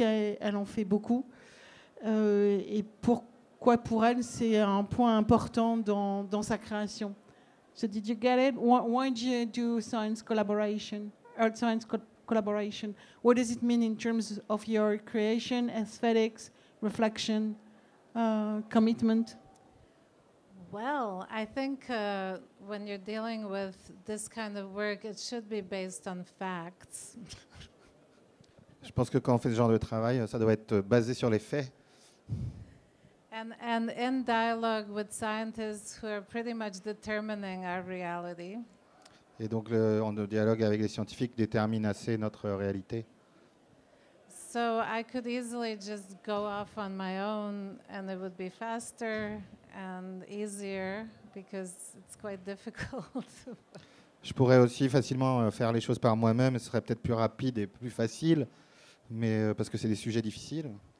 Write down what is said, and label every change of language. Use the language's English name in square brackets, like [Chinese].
[French] Elle en fait beaucoup. Et pourquoi pour elle c'est un point important dans sa création. [English] So did you get it? Why do you do science collaboration? Earth science collaboration. What does it mean in terms of your creation, aesthetics, reflection, commitment? Well, I think when you're dealing with this kind of work, it should be based on facts. [French] Je pense que quand on fait ce genre de travail, ça doit être basé sur les faits. [English] And in dialogue with scientists who are pretty much determining our reality. [French] Et donc, en dialogue avec les scientifiques détermine assez notre réalité. [English] So I could easily just go off on my own and it would be faster and easier because it's quite difficult. [French] Je pourrais aussi facilement faire les choses par moi-même, ce serait peut-être plus rapide et plus facile, mais parce que c'est des sujets difficiles.